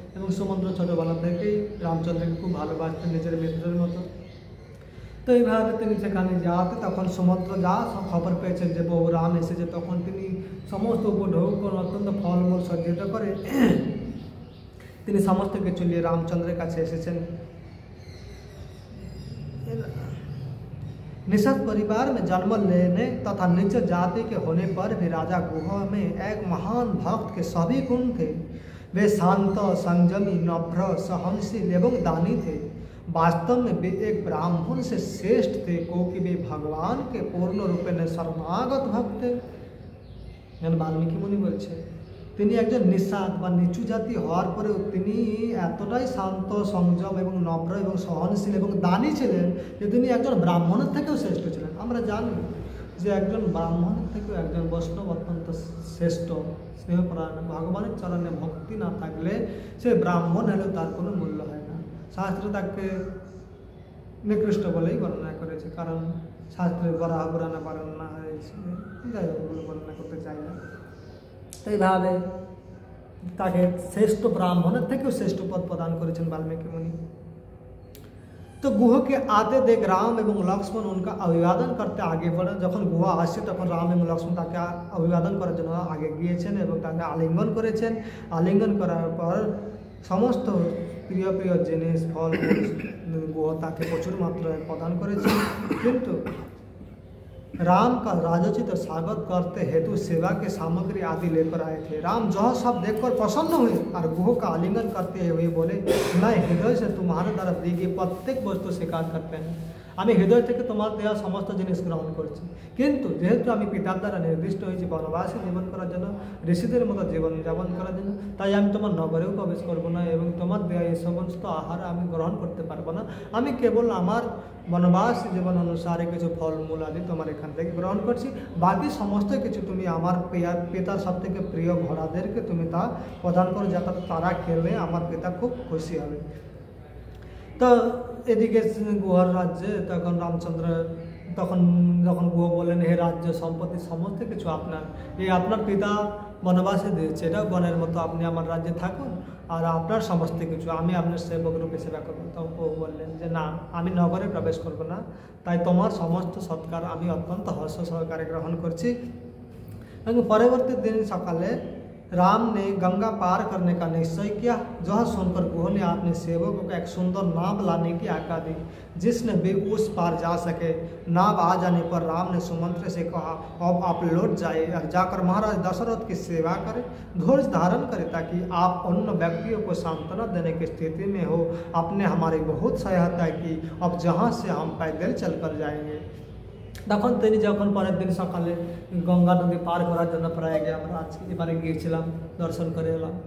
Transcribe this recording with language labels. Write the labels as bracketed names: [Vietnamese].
[Bangla] এবং সমুদ্র ছোটোবেলা থেকেই রামচন্দ্রকে খুব ভালোবাসতেন নিজের মিত্রের মতো। তো এইভাবে তিনি সেখানে যাওয়াতে তখন সমুদ্র যা খবর পেয়েছেন যে বহু রাম এসেছে, তখন তিনি সমস্ত উপঢৌক অত্যন্ত ফলমূল সজ্জিত করে তিনি সমস্ত কিছু নিয়ে রামচন্দ্রের কাছে এসেছেন। [Hindi] निषद परिवार में जन्म लेने तथा निज जाति के होने पर भी राजा गुह में एक महान भक्त के सभी गुण थे। वे शांत, संयमी, नम्र, सहनशील एवं दानी थे। वास्तव में वे एक ब्राह्मण से श्रेष्ठ थे, क्योंकि वे भगवान के पूर्ण रूपे में शरणागत भक्त थे। [Bangla] वाल्मीकि मुनि बोलছে তিনি একজন নিষাদ বা নিচু জাতি হওয়ার পরেও তিনি এতটাই শান্ত, সংযম এবং নম্র এবং সহনশীল এবং দানী ছিলেন যে তিনি একজন ব্রাহ্মণের থেকেও শ্রেষ্ঠ ছিলেন। আমরা জানি যে একজন ব্রাহ্মণের থেকেও একজন বৈষ্ণব অত্যন্ত শ্রেষ্ঠ, স্নেহপরায়ণ। ভগবানের চরণে ভক্তি না থাকলে সে ব্রাহ্মণ হলেও তার কোনো মূল্য হয় না। শাস্ত্র তাকে নিকৃষ্ট বলেই বর্ণনা করেছে, কারণ শাস্ত্রের বরাহ পুরাণে বর্ণনা হয়েছে, যাই হোক ওগুলো বর্ণনা করতে চাই না। তো এইভাবে তাকে শ্রেষ্ঠ ব্রাহ্মণের থেকেও শ্রেষ্ঠ পদ প্রদান করেছেন বাল্মীকি মুনি। তো গুহকে [Hindi] आते देख राम एवं लक्ष्मण उनका अभिवादन करते आगे बढ़े। [Bangla] যখন গুহ আসছে তখন রাম এবং লক্ষ্মণ তাকে অভিবাদন করার জন্য আগে গিয়েছেন এবং তাকে আলিঙ্গন করেছেন। আলিঙ্গন করার পর সমস্ত প্রিয় প্রিয় জিনিস, ফল গুহ তাকে প্রচুর মাত্রায় প্রদান করেছেন। [Hindi] কিন্তু राम का राजोचित स्वागत करते हेतु सेवा के सामग्री आदि लेकर आए थे। राम जो सब देखकर प्रसन्न हुए और गुह का आलिंगन करते हुए बोले, मैं हृदय से तुम्हारे द्वारा दी गई प्रत्येक वस्तु स्वीकार करते हैं। [Bangla] আমি হৃদয় থেকে তোমার দেওয়া সমস্ত জিনিস গ্রহণ করছি, কিন্তু যেহেতু আমি পিতার দ্বারা নির্দিষ্ট হয়েছি বনবাসী জীবন করার জন্য, ঋষিদের মতো জীবন যাপন করার জন্য, তাই আমি তোমার নগরেও প্রবেশ করবো না এবং তোমার দেওয়া এই সমস্ত আহার আমি গ্রহণ করতে পারবো না। আমি কেবল আমার বনবাসী জীবন অনুসারে কিছু ফলমূল আদি তোমার এখান থেকে গ্রহণ করছি, বাকি সমস্ত কিছু তুমি আমার পিতার সব থেকে প্রিয় ঘোড়াদেরকে তুমি তা প্রদান করো, যাতে তারা খেলে আমার পিতা খুব খুশি হবে। তো এদিকে গুহার রাজ্যে তখন রামচন্দ্র যখন গুহ বললেন, হে রাজ্য সম্পত্তি সমস্ত কিছু আপনার, এই আপনার পিতা বনবাসে দিয়েছে, এটা বনের মতো, আপনি আমার রাজ্যে থাকুন আর আপনার সমস্ত কিছু আমি আপনার সেবক রূপে সেবা করবো। তখন গুহ বললেন যে না, আমি নগরে প্রবেশ করবো না, তাই তোমার সমস্ত সৎকার আমি অত্যন্ত হর্ষ সহকারে গ্রহণ করছি। এবং পরবর্তী দিন সকালে [Hindi] राम ने गंगा पार करने का निश्चय किया। जो सुनकर गुह ने अपने सेवकों को एक सुंदर नाव लाने की आज्ञा दी, जिसने वे उस पार जा सके। नाव आ जाने पर राम ने सुमंत्र से कहा, अब आप लौट जाए और जाकर महाराज दशरथ की सेवा करें, धैर्य धारण करें, ताकि आप अन्य व्यक्तियों को सांत्वना देने की स्थिति में हो। आपने हमारी बहुत सहायता की, अब जहाँ से हम पैदल चल कर जाएंगे। [Bangla] তখন তিনি যখন পরের দিন সকালে গঙ্গা নদী পার করার জন্য প্রয়াগে আমরা আজকে এবারে গিয়েছিলাম, দর্শন করে এলাম।